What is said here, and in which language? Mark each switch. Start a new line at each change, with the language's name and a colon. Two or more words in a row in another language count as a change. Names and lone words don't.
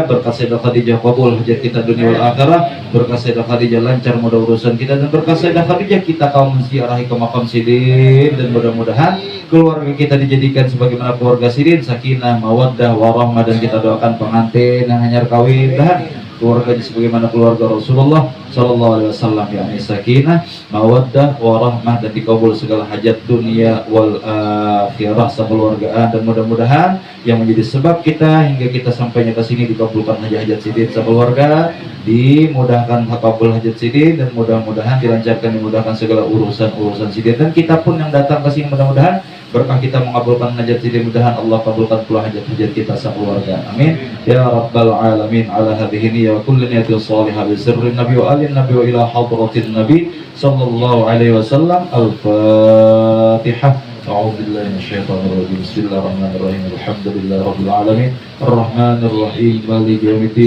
Banjar: Berkat Sayyidah Khadijah kabul hajat kita
Arabic: دنيا والآخرة.
Banjar: Berkat Sayyidah Khadijah lancar mudah urusan kita, dan berkat Sayyidah Khadijah kita kaum ziarahi ke makam sidin, dan mudah-mudahan keluarga kita dijadikan sebagaimana keluarga sidin,
Arabic: سكينة، مودة، ورحمة,
Banjar: dan kita doakan pengantin yang hanyar kawin dan keluarganya sebagaimana keluarga Rasulullah
Arabic: صلى الله عليه وسلم,
Banjar: yakni
Arabic: سكينة، مودة، ورحمة,
Banjar: dan dikabul segala hajat
Arabic: دنيا والآخرة
Banjar: sekeluargaan. Dan mudah-mudahan yang menjadi sebab kita hingga kita sampainya ke sini dikabulkan hajat-hajat sidin sekeluarga, dimudahkan kabul hajat sidin, dan mudah-mudahan dilancarkan, dimudahkan segala urusan sidin. Dan kita pun yang datang ke sini mudah-mudahan berkah kita mengabulkan hajat sidin, mudahan Allah kabulkan pula hajat-hajat kita sekeluarga.
Arabic: آمين يا رب العالمين. على هذه وكل نية صالحة بسر النبي وآل النبي وإلى حضرة النبي صلى الله عليه وسلم. الفاتحة. أعوذ بالله من الشيطان الرجيم. بسم الله الرحمن الرحيم. الحمد لله رب العالمين. الرحمن الرحيم. مالك يوم الدين.